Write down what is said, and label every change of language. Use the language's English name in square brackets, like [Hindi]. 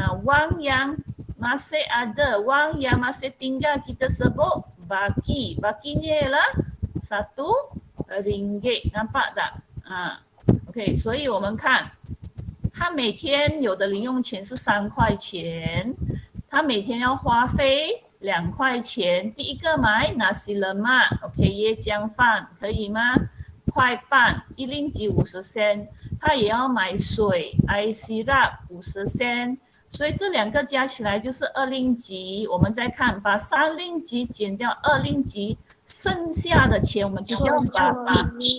[Malay] Wang yang masih ada, wang yang masih tinggal kita sebut baki. Bakinya ialah RM1. Nampak tak? [Chinese] OK， 所以我们看，他每天有的零用钱是3块钱，他每天要花费2块钱。第一个买 [Malay] nasi lemak， [Chinese] OK， 椰浆饭可以吗？1块半，1令吉50sen。他也要买水 [Malay] air sirap [Chinese] 50 sen。所以这2个加起来就是2令吉。我们再看，把3令吉减掉2令吉，剩下的钱我们就叫爸爸。